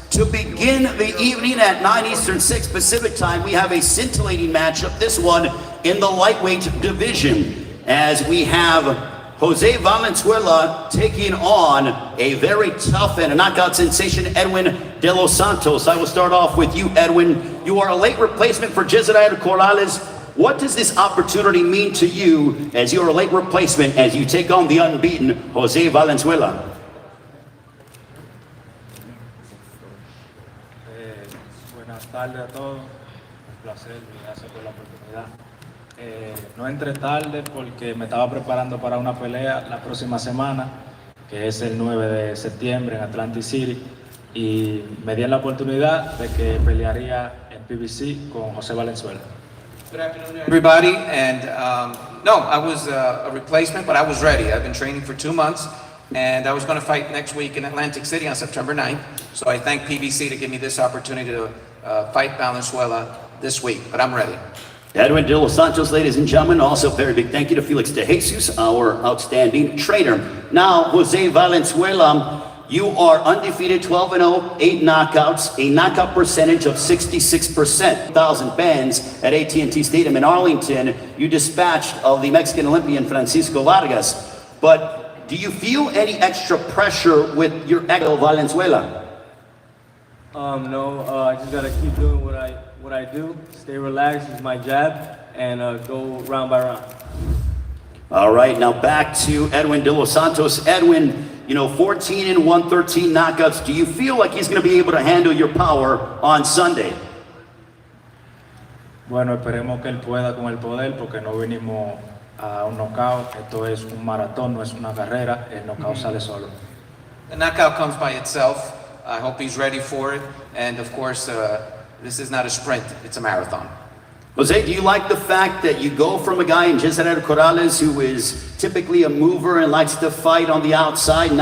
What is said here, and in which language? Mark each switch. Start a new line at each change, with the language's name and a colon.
English: To begin the evening at 9 Eastern, 6 Pacific time, we have a scintillating matchup, this one in the lightweight division, as we have Jose Valenzuela taking on a very tough and a knockout sensation, Edwin De Los Santos. I will start off with you, Edwin. You are a late replacement for Jezreel Corrales. What does this opportunity mean to you as you are a late replacement as you take on the unbeaten Jose Valenzuela?
Spanish: Buenas tardes a todos, un placer y gracias por la oportunidad. No entré tarde porque me estaba preparando para una pelea la próxima semana, que es el 9 de septiembre en Atlantic City, y me di la oportunidad de que pelearía en PBC con José Valenzuela.
English: Good afternoon, everybody. And no, I was a replacement, but I was ready. I've been training for 2 months, and I was going to fight next week in Atlantic City on September 9th. So I thank PBC to give me this opportunity to fight Valenzuela this week, but I'm ready. Edwin De Los Santos, ladies and gentlemen. Also, very big thank you to Felix De Jesus, our outstanding trainer. Now, Jose Valenzuela, you are undefeated, 12-0, 8 knockouts, a knockout percentage of 66%. 1,000 fans at AT&T Stadium in Arlington. You dispatched of the Mexican Olympian Francisco Vargas. But do you feel any extra pressure with your ex Valenzuela? No, I just gotta keep doing what I do, stay relaxed, use my jab, and go round by round. All right, now back to Edwin De Los Santos. Edwin, you know, 14-1, 13 knockouts. Do you feel like he's going to be able to handle your power on Sunday?
Spanish: Bueno, esperemos que él pueda con el poder, porque no vinimos a un knockout. Esto es un maratón, no es una carrera. El knockout sale solo.
English: The knockout comes by itself. I hope he's ready for it. And of course, this is not a sprint, it's a marathon. Jose, do you like the fact that you go from a guy in Jezreel Corrales who is typically a mover and likes to fight on the outside?